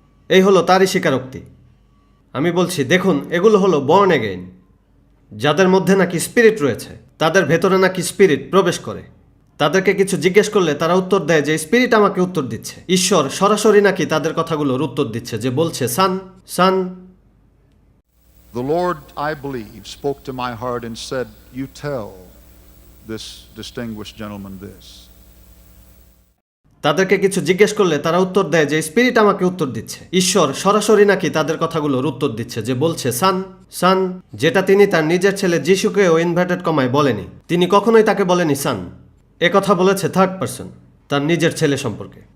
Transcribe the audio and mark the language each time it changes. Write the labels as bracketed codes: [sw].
[bn] এই হলো তারই স্বীকারোক্তি। আমি বলছি, দেখুন এগুলো হলো বর্ন এগেইন, যাদের মধ্যে নাকি স্পিরিট রয়েছে, তাদের ভেতরে নাকি স্পিরিট প্রবেশ করে। তাদেরকে কিছু জিজ্ঞেস করলে তারা উত্তর দেয় যে স্পিরিট আমাকে উত্তর দিচ্ছে। ঈশ্বর সরাসরি নাকি তাদের কথাগুলোর উত্তর দিচ্ছে, যে বলছে সান সান। [en] The Lord, I believe, spoke to my heart and said, you tell this distinguished gentleman this. [bn] তাদেরকে কিছু জিজ্ঞেস করলে তারা উত্তর দেয় যে স্পিরিট আমাকে উত্তর দিচ্ছে। ঈশ্বর সরাসরি নাকি তাদের কথাগুলোর উত্তর দিচ্ছে, যে বলছে সান সান, যেটা তিনি তার নিজের ছেলে যিশুকেও ইনভার্টেড কমায় বলেনি। তিনি কখনোই তাকে বলেনি সান। কথা বলেছে থার্ড পারসন, তার নিজের ছেলে সম্পর্কে।